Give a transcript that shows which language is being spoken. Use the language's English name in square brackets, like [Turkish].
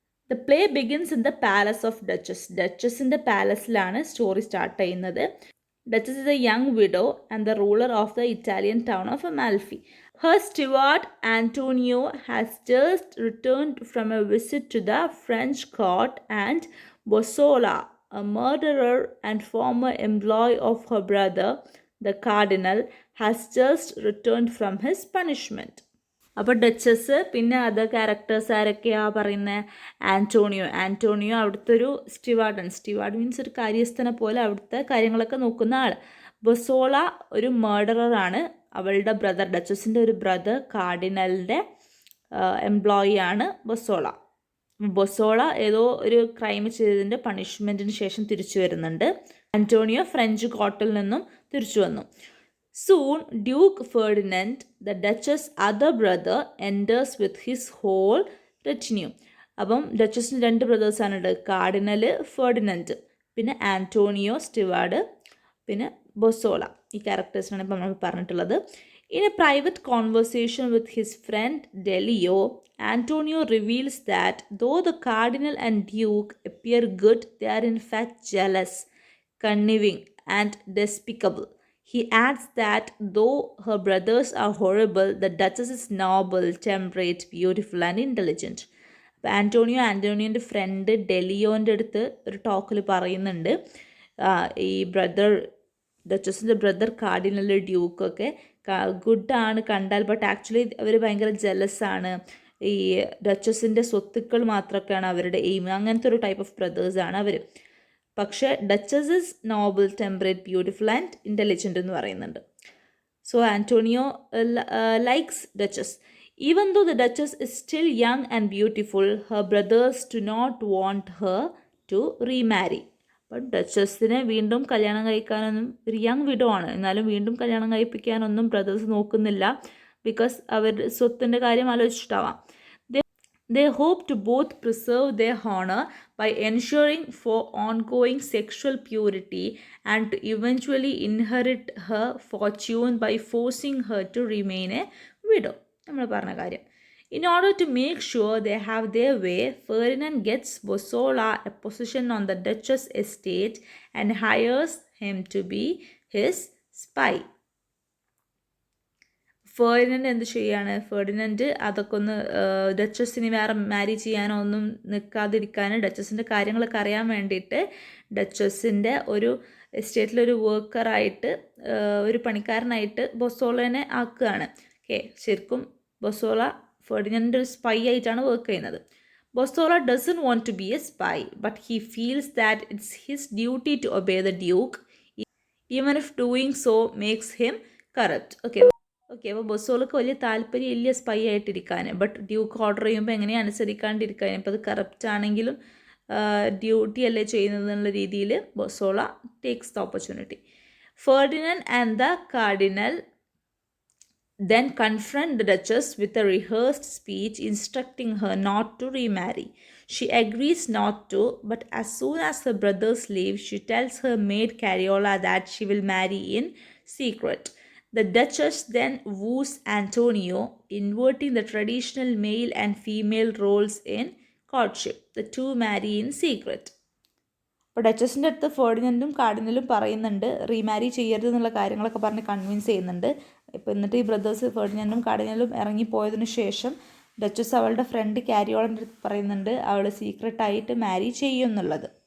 [English] The play begins in the palace of Duchess. [Malayalam] ഡച്ചസിൻ്റെ പാലസിലാണ് story start ചെയ്യുന്നത്. [English] Duchess is a young widow and the ruler of the Italian town of Amalfi. Her steward Antonio has just returned from a visit to the French court, and Bossola, a murderer and former employee of her brother, the cardinal, has just returned from his punishment. [Malayalam] അപ്പോൾ duchess, പിന്നെ other characters ആരൊക്കെയാണ് പറയുന്നത്? Antonio അവിടുത്തെ ഒരു steward means ഒരു കാര്യസ്ഥനെ പോലെ അവിടുത്തെ കാര്യങ്ങളൊക്കെ നോക്കുന്ന ആൾ. ബൊസോള ഒരു മർഡററാണ്, അവളുടെ ബ്രദർ, ഡച്ചസിൻ്റെ ഒരു ബ്രദർ കാർഡിനലിൻ്റെ എംപ്ലോയി ആണ് ബൊസോള ഏതോ ഒരു ക്രൈം ചെയ്തതിൻ്റെ പണിഷ്മെൻറ്റിന് ശേഷം തിരിച്ചു വരുന്നുണ്ട്. ആൻറ്റോണിയോ ഫ്രഞ്ച് കോർട്ടിൽ നിന്നും തിരിച്ചു വന്നു. [English] Soon, Duke Ferdinand, the Duchess' other brother, enters with his whole retinue. [Malayalam] അപ്പം ഡച്ചസിന് 2 ബ്രദേഴ്സാണുണ്ട്, കാർഡിനൽ ഫെർഡിനൻഡ്, പിന്നെ ആൻറ്റോണിയോ സ്റ്റിവാർഡ്, പിന്നെ ബൊസോള. ഈ ക്യാരക്ടേഴ്സിനാണ് ഇപ്പോൾ നമ്മൾ പറഞ്ഞിട്ടുള്ളത്. [English] In a private conversation with his friend Delio, Antonio reveals that though the cardinal and duke appear good, they are in fact jealous, conniving, and despicable. He adds that though her brothers are horrible, the duchess is noble, temperate, beautiful, and intelligent. [Malayalam] അപ്പോൾ ആൻറ്റോണിയോൻ്റെ front ഡെലിയോൻ്റെ അടുത്ത് ഒരു ടോക്കിൽ പറയുന്നുണ്ട്, ഈ ഡച്ചസിൻ്റെ brother cardinal ഡ്യൂക്കൊക്കെ ഗുഡാണ് കണ്ടാൽ, but actually അവർ ഭയങ്കര ജലസാണ്, ഈ ഡച്ചസിൻ്റെ സ്വത്തുക്കൾ മാത്രമൊക്കെയാണ് അവരുടെ എയിം, അങ്ങനത്തെ ഒരു ടൈപ്പ് ഓഫ് ബ്രദേഴ്സാണ് അവർ. [English] പക്ഷേ Duchess is noble, temperate, beautiful and intelligent [Malayalam] എന്ന് പറയുന്നുണ്ട്. [English] So Antonio likes Duchess. Even though the duchess is still young and beautiful, her brothers do not want her to remarry. [Malayalam] But ഡച്ചസിനെ വീണ്ടും കല്യാണം കഴിക്കാനൊന്നും, ഒരു young widow ആണ്, എന്നാലും വീണ്ടും കല്യാണം കഴിപ്പിക്കാനൊന്നും ബ്രദേഴ്സ് നോക്കുന്നില്ല. ബിക്കോസ് അവർ സ്വത്തിൻ്റെ കാര്യം ആലോചിച്ചിട്ടാവാം. [English] They hope to both preserve their honor by ensuring for ongoing sexual purity and to eventually inherit her fortune by forcing her to remain a widow. [Malayalam] നമ്മൾ പറഞ്ഞ കാര്യം. [English] In order to make sure they have their way, Ferdinand gets Bossola a position on the Duchess estate and hires him to be his spy. [Malayalam] Ferdinand എന്ത് ചെയ്യാണ്? Ferdinand അതൊക്കെ ഒന്ന് ഡച്ചസിന് വേറെ മാരി ചെയ്യാനോ ഒന്നും നിൽക്കാതിരിക്കാൻ, ഡച്ചസിൻ്റെ കാര്യങ്ങളൊക്കെ അറിയാൻ വേണ്ടിയിട്ട് ഡച്ചസിൻ്റെ ഒരു എസ്റ്റേറ്റിലൊരു വർക്കറായിട്ട്, ഒരു പണിക്കാരനായിട്ട് ബൊസോളനെ ആക്കുകയാണ്. ഓക്കെ, ശരിക്കും ബൊസോള ഫെർഡിനൻഡ് ഒരു സ്പൈ ആയിട്ടാണ് വർക്ക് ചെയ്യുന്നത്. [English] Bosola doesn't want to be a spy, but he feels that it's his duty to obey the duke, even if doing so makes him corrupt. [Malayalam] Okay, അപ്പോൾ ബൊസോളക്ക് വലിയ താല്പര്യമില്ല സ്പൈ ആയിട്ടിരിക്കാൻ, ബട്ട് ഡ്യൂക്ക് ഓർഡർ ചെയ്യുമ്പോൾ എങ്ങനെയാണ് അനുസരിക്കാണ്ടിരിക്കാൻ, ഇപ്പോൾ അത് corrupt ആണെങ്കിലും duty അല്ലേ ചെയ്യുന്നത് എന്നുള്ള രീതിയിൽ ബൊസോള [English] Takes the opportunity. Ferdinand and the Cardinal then confront the Duchess with a rehearsed speech instructing her not to remarry. She agrees not to, but as soon as her brothers leave, she tells her maid Cariola that she will marry in secret. The Duchess then woos Antonio, inverting the traditional male and female roles in courtship. The two marry in secret. [Malayalam] അപ്പോൾ ഡച്ചസിൻ്റെ അടുത്ത് ഫെർഡിനൻഡും കാർഡിനലും പറയുന്നുണ്ട്, റീമാരി ചെയ്യരുത് എന്നുള്ള കാര്യങ്ങളൊക്കെ പറഞ്ഞ് convince ചെയ്യുന്നുണ്ട്. ഇപ്പോൾ എന്നിട്ട് ഈ ബ്രദേഴ്സ് ഫെർഡിനൻഡും കാർഡിനലും ഇറങ്ങിപ്പോയതിനു ശേഷം ഡച്ചസ് അവളുടെ ഫ്രണ്ട് ക്യാരിയോളിൻ്റെ അടുത്ത് പറയുന്നുണ്ട് അവൾ സീക്രട്ടായിട്ട് മാരി ചെയ്യും എന്നുള്ളത്.